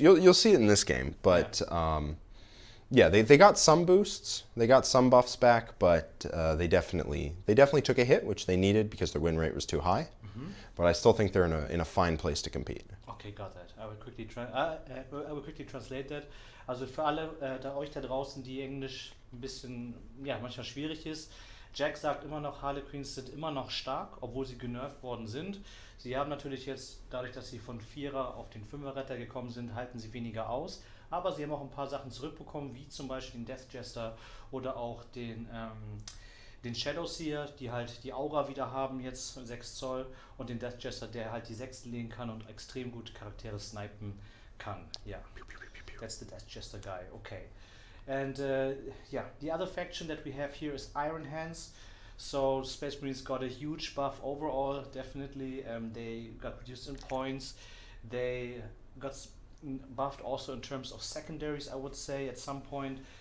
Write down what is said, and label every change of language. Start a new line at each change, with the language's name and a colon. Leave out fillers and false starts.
English: You'll see it in this game, but yeah, they got some boosts, they got some buffs back, but they definitely took a hit, which they needed because their win rate was too high. But I still think they're in a fine place to compete. Okay, got that. I will quickly translate that.
German: Also für alle euch da draußen, die Englisch ein bisschen, ja, manchmal schwierig ist. Jack sagt immer noch, Harlequins sind immer noch stark, obwohl sie genervt worden sind. Sie haben natürlich jetzt, dadurch, dass sie von 4er auf den 5er Retter gekommen sind, halten sie weniger aus. Aber sie haben auch ein paar Sachen zurückbekommen, wie zum Beispiel den Death Jester oder auch den Shadow Seer, die halt die Aura wieder haben, jetzt 6 Zoll, und den Death Jester, der halt die 6 legen kann und extrem gut Charaktere snipen kann.
English: Ja, that's the Death Jester guy, okay. And yeah, the other faction that we have here is Iron Hands. So Space Marines got a huge buff overall, definitely. They got reduced in points. They got buffed also in terms of secondaries, I would say, at some point.